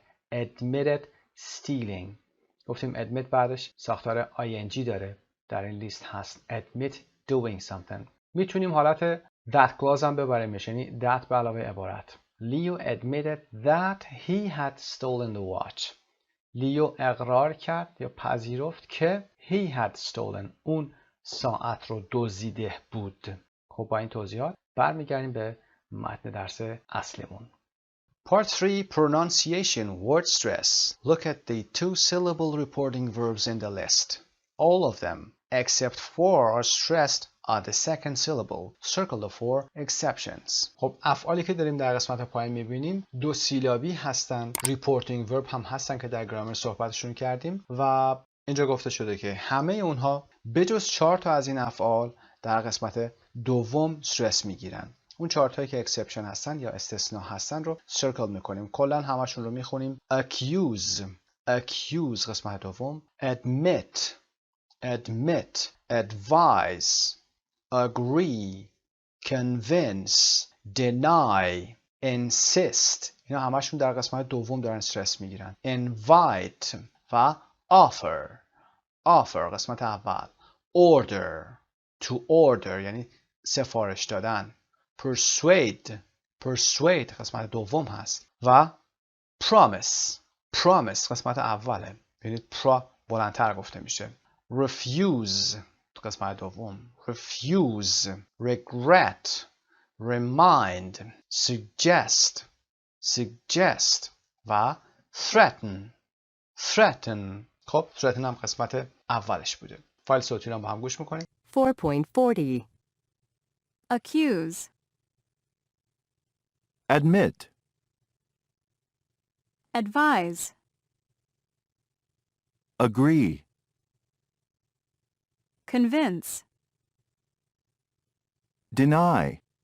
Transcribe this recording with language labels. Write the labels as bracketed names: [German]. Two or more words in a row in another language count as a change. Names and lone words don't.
[English] Admitted stealing. [Persian] گفتیم admit بعدش ساختار ing داره. در این لیست هست. [English] Admit doing something. [Persian] میتونیم حالت [English] that clause [Persian] هم ببریم. یعنی that به علاوه عبارت. [English] Leo admitted that he had stolen the watch. [Persian] لیو اقرار کرد یا پذیرفت که [English] he had stolen. [Persian] اون ساعت رو دزدیده بود. خب با این توضیحات برمیگردیم به متن درس اصلیمون. [English] Part 3 Pronunciation Word Stress. Look at the two-syllable reporting verbs in the list. All of them, except 4, are stressed on the second syllable. Circle the 4 exceptions. [Persian] خب افعالی که داریم در قسمت پایین میبینیم دو سیلابی هستن. [English] Reporting verb [Persian] هم هستن که در گرامر صحبتشون کردیم و اینجا گفته شده که همه اونها بجز 4 تا از این افعال در قسمت دوم استرس میگیرن. اون 4 تایی که اکسپشن هستن یا استثناء هستن رو سرکل میکنیم. کلا همشون رو میخونیم. accuse قسمت دوم. [English] admit advise agree convince deny insist. [Persian] اینا همشون در قسمت دوم دارن استرس میگیرن. invite و offer قسمت اول. to order یعنی سفارش دادن. persuade قسمت دوم هست و promise قسمت اوله. ببینید بلندتر گفته میشه. refuse قسمت دوم. [English] refuse regret remind suggest و threaten. [Persian] خب threaten هم قسمت اولش بوده. فایل صوتی رو با هم گوش میکنیم. [English] 4.40 Accuse Admit. Advise. Agree. Convince. Deny.